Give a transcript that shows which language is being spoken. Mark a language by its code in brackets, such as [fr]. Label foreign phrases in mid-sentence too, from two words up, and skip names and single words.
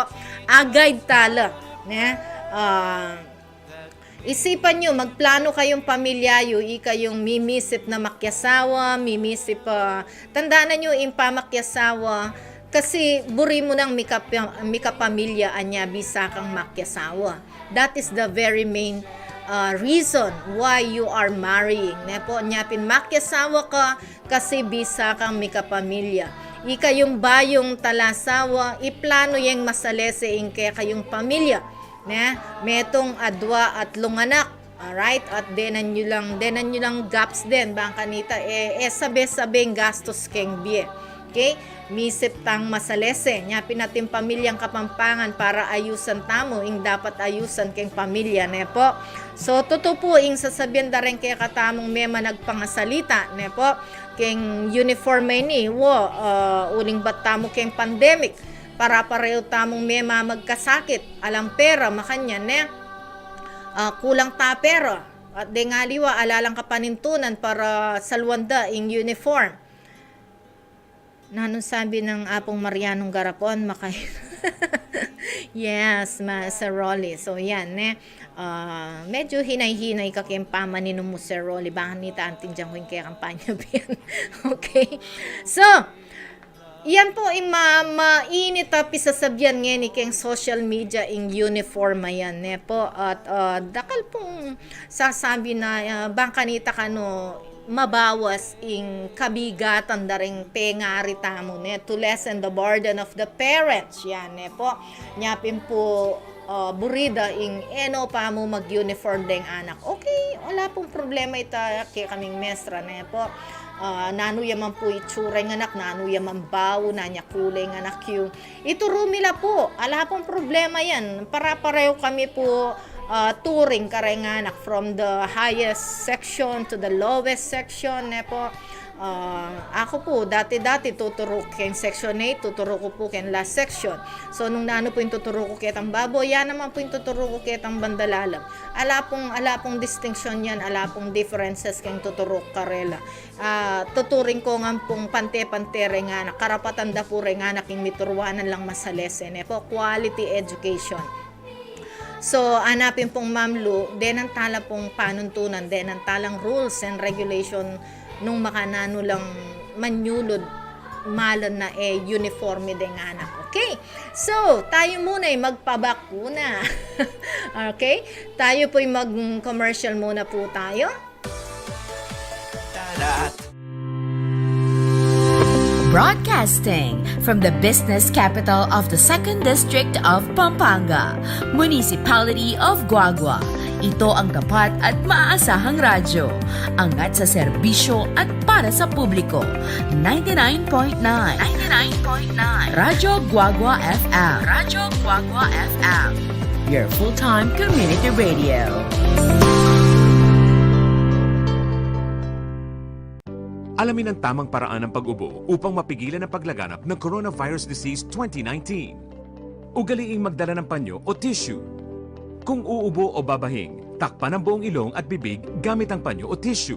[pam] Agay tala, ne? Isipan nyo, magplano kayong pamilyayo, kayong mimisip na makyasawa, mimisip, tandaan nyo yung pamakyasawa, kasi buri mo ng mikapamilya anya bisa kang makyasawa. [en] That is the very main reason why you are marrying. [pam] Nepo, nyapin makyasawa ka kasi bisa kang mikapamilya. Ika yung bayong talasawa, iplano yung masalese kaya kayong pamilya. Ne? Metong adwa at lunganak. Alright? At denan nyo lang gaps din. Bangkanita, sabi-sabing gastos keng biye. Okay? Misip tang masalese. Nyapin natin pamilyang kapampangan para ayusan tamo. Ing dapat ayusan keng pamilya. Ne po? So, totoo po, ing sasabihan da rin kaya katamong mema nagpangasalita. Ne po? Keng uniform ni, uling ba't tamo keng pandemic. Para pareho tamong mema magkasakit. Alang pera, makanya, ne? Kulang ta pera. At de nga liwa, alalang kapanintunan para salwanda ing uniform. Nanong sabi ng apong Marianong Garapon, yes, Sir Rolly. So, yan, ne? Medyo hinay-hinay ka kempama ni mo, Sir Rolly. Baka nita anting dyan ko yung kaya kampanya biyan. Okay? So, yan po yung mainit pisasabyan nga ni keng [en] social media [pam] ing uniform yan, ne po. At dakal pong sasabi na bangkanita kano mabawas ing kabigatan da ring pengari tamo, ne, [en] to lessen the burden of the parents. [pam] Yan, ne po. Nyapin po burida ing eno pa mo mag-uniform deng anak. Okay, wala pong problema ita kaya kaming mestra, ne po. Nano yaman po itsura ng anak, nano yaman bawo, nanya kulay ng anak yung ituro nila po. Ala pong problema yan. Para-pareho kami po touring kare ng anak [en] from the highest section to the lowest section. [pam] Po. Ako po, dati tuturo ken section 8, tuturo ko po ken last section. So, nung nano po yung tuturo ko ketang babo, yan naman po yung tuturo ko ketang bandalalam. Ala pong distinction yan, ala pong differences ken tuturo karela. Tuturing ko nga pong pante-pante nga anak, karapatan da po rin nga anak yung miturwanan lang masalesen. Po, [en] quality education. [pam] So, hanapin pong mamlu, den ang tala pong panuntunan, den ang talang [en] rules and regulation [pam] nung makanano lang manyulod malan na uniforme ding anak. Okay? So, [tl] tayo muna magpabakuna. Okay? Tayo po'y mag-commercial muna po tayo. [en] Broadcasting from the business capital of the 2nd District of Pampanga, Municipality of Guagua. [tl] Ito ang tapat at maaasahang radyo. Angat sa serbisyo at para sa publiko. 99.9 Radyo Guagua FM. Radyo Guagua FM. [en] Your full-time community radio. [tl] Alamin ang tamang paraan ng pag-ubo upang mapigilan ang paglaganap ng Coronavirus Disease 2019. Ugaliing magdala ng panyo o tissue. Kung uubo o babahing, takpan ang buong ilong at bibig gamit ang panyo o tissue.